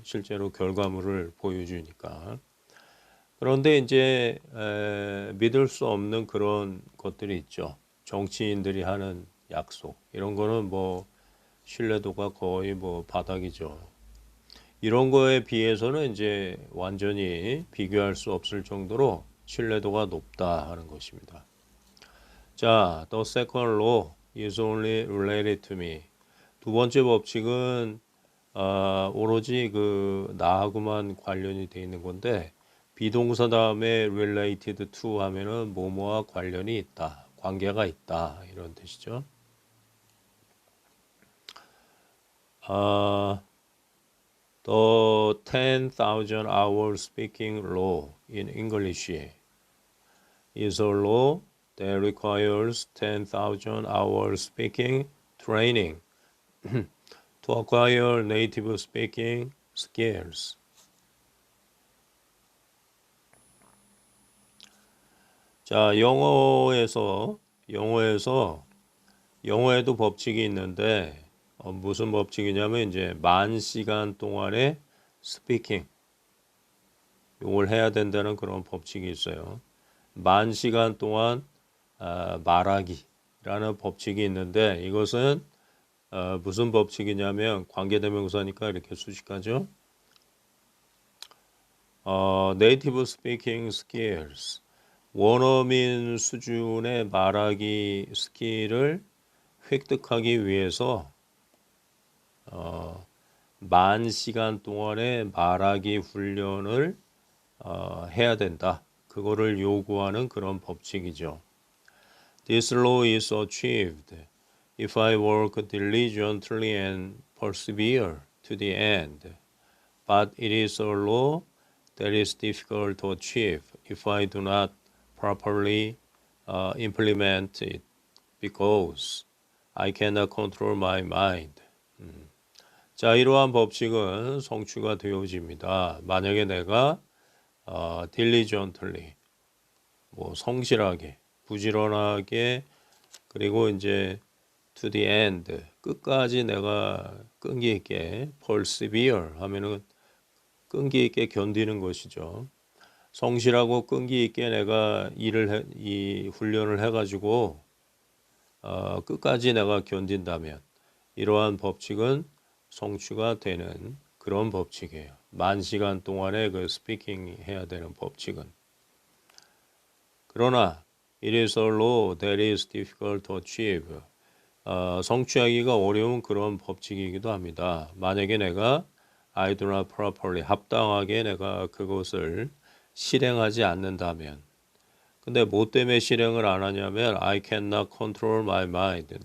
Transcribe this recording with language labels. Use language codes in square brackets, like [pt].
[ko] 실제로 결과물을 보여주니까. 그런데 이제 믿을 수 없는 그런 것들이 있죠. 정치인들이 하는 약속 이런 거는 뭐 신뢰도가 거의 뭐 바닥이죠. 이런 거에 비해서는 이제 완전히 비교할 수 없을 정도로 신뢰도가 높다 하는 것입니다. [en] 자, the second law is only related to me. [ko] 두 번째 법칙은 오로지 그 나하고만 관련이 돼 있는 건데 비동사 다음에 [en] related to [ko] 하면은 뭐뭐와 관련이 있다, 관계가 있다 이런 뜻이죠. [en] The 10,000 hour speaking law in English is a law that requires 10,000 hour speaking training to acquire native speaking skills. [ko] 자, 영어에도 법칙이 있는데 무슨 법칙이냐면 이제 10,000시간 동안의 스피킹 이걸 해야 된다는 그런 법칙이 있어요. 10,000시간 동안 말하기라는 법칙이 있는데 이것은 무슨 법칙이냐면 관계대명사니까 이렇게 수식하죠. [en] Native speaking skills [ko] 원어민 수준의 말하기 스킬을 획득하기 위해서 10,000시간 동안의 말하기 훈련을 해야 된다. 그거를 요구하는 그런 법칙이죠. [en] This law is achieved if I work diligently and persevere to the end. But it is a law that is difficult to achieve if I do not properly implement it because I cannot control my mind. [ko] 자, 이러한 법칙은 성취가 되어집니다. 만약에 내가 diligently, 뭐 성실하게, 부지런하게, 그리고 이제 [en] to the end, [ko] 끝까지 내가 끈기 있게 persevere 하면은 끈기 있게 견디는 것이죠. 성실하고 끈기 있게 내가 이 훈련을 해가지고 끝까지 내가 견딘다면 이러한 법칙은 성취가 되는 그런 법칙이에요. 10,000시간 동안의 그 스피킹 해야 되는 법칙은. 그러나 [en] it is a law that is difficult to achieve. [ko] 성취하기가 어려운 그런 법칙이기도 합니다. 만약에 내가 [en] I do not properly [ko] 합당하게 내가 그것을 실행하지 않는다면 근데 뭐 때문에 실행을 안 하냐면 [en] I cannot control my mind.